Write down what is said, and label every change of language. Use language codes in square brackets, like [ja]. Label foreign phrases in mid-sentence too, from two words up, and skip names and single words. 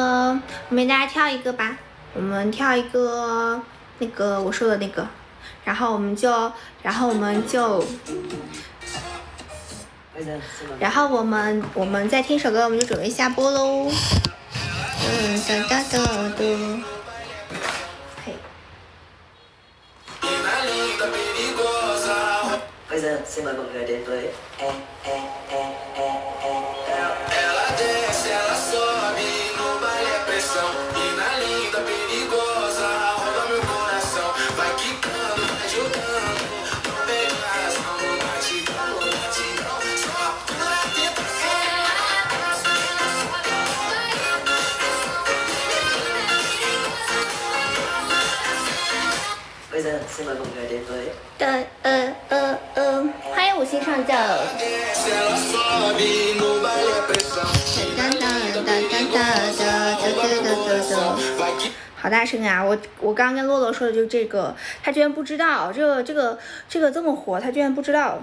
[zh] 我们大家跳一个吧，我们跳一个那个我说的那个，然后我们就我们再听首歌，我们就准备下播喽。 [vi] Bây giờ xin mời mọi người đến với [pt] Ela desce, ela sobe no baile pressão. Mina linda, perigosa, rouba meu coração. Vai quicando, vai jogando, não pega razão. Batidão, batidão, só pura tentação. [vi] Bây giờ xin mời mọi người đến với [zh] 欢迎五星上将。好大声啊！我刚跟洛洛说的就是这个，他居然不知道这个这么火，他居然不知道。